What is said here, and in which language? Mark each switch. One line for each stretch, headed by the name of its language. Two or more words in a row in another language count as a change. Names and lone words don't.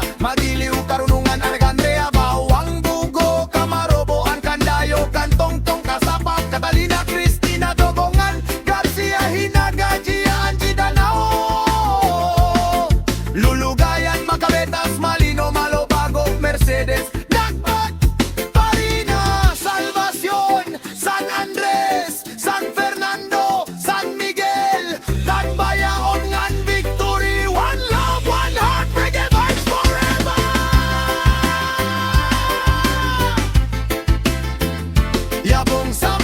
Waray: Magiliw karunungan Alejandria bawang bugo kamaroboan kandayo kantong-tong kasapat Catalina Cristina Dogongan Garcia Hinagadia Angie Danao lulugayan Makabetas Malino Malobago Mercedes Nagbat Parina Salvacion San Andres San Fernando San Miguel Tagbayaon ngan Victory.
English: One love, one heart, reggae vibes forever. Yabong